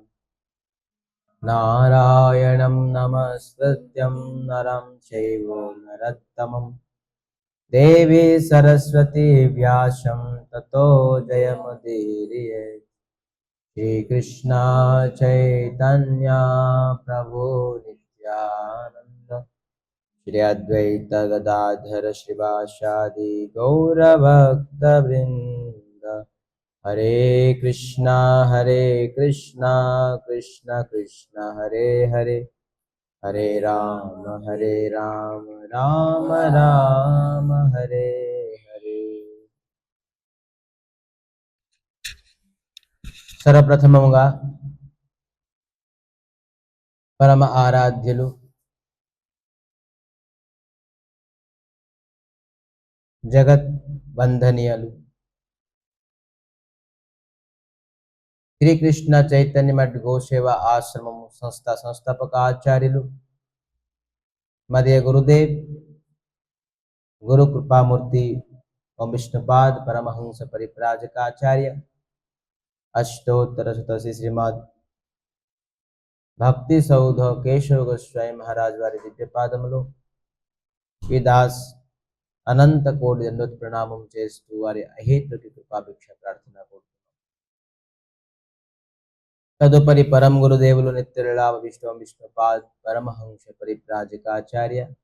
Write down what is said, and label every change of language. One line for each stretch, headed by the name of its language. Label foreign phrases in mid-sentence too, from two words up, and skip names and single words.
Sanskrit: नारायणं नमस्कृत्यं नरं चैव नरोत्तमं देवी सरस्वती व्यासं ततो जयमुदीरये। श्रीकृष्ण चैतन्य प्रभु नित्यानंद श्री अद्वैत गदाधर श्रीवासादि गौरभक्तवृंद। हरे कृष्णा कृष्ण कृष्ण हरे हरे हरे राम राम राम हरे हरे।
Telugu: సర్వప్రథమముగా పరమ ఆరాధ్యులు జగత్ వందనీయులు శ్రీకృష్ణ చైతన్య మఠ్ గోసేవ ఆశ్రమము సంస్థాపక ఆచార్యులు మధ్య గురుదేవ్ గురు కృపామూర్తి ఓం విష్ణుపాద్ పరమహంస పరిప్రాజకాచార్య अष्टोत्तर శతసీ శ్రీమద భక్తి సౌధ కేశవ గోస్వామి మహారాజ వారి దివ్య పాదములో ఈ దాస్ అనంత కోటి దండోత్ ప్రణామం చేస్తూ వారి అహేతుకి కృపాభిక్ష ప్రార్థన తదుపరి పరం గురుదేవులు నిత్యులాభ విష్ణుపాద్ పరమహంస పరిప్రాజకాచార్య